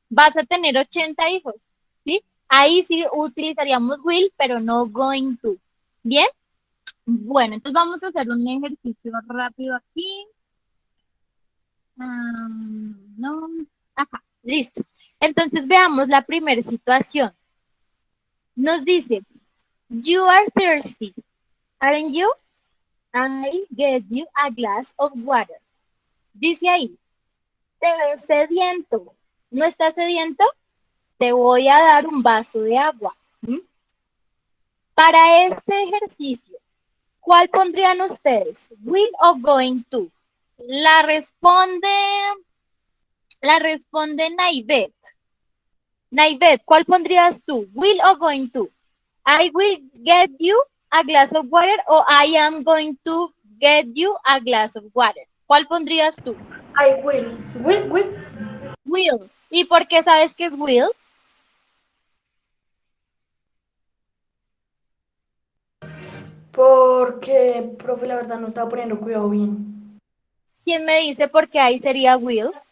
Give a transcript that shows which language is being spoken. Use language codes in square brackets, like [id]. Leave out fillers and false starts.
[es] Vas a tener 80 hijos, ¿sí? Ahí sí utilizaríamos will, pero no going to. ¿Bien? Bueno, entonces vamos a hacer un ejercicio rápido aquí. No, acá, listo. Entonces veamos la primera situación. Nos dice, [en] you are thirsty, aren't you? I get you a glass of water. [es] Dice ahí, te ves sediento. ¿No estás sediento? Te voy a dar un vaso de agua. ¿Mm? Para este ejercicio, ¿cuál pondrían ustedes? ¿Will o going to? La responde, la responde Naivet. Naivet, ¿cuál pondrías tú? ¿Will o going to? [en] I will get you a glass of water o I am going to get you a glass of water. [es] ¿Cuál pondrías tú? [en] I will. Will. Will. [es] ¿Y por qué sabes que es will? Porque, profe, la verdad no estaba poniendo cuidado bien. ¿Quién me dice por qué ahí sería will?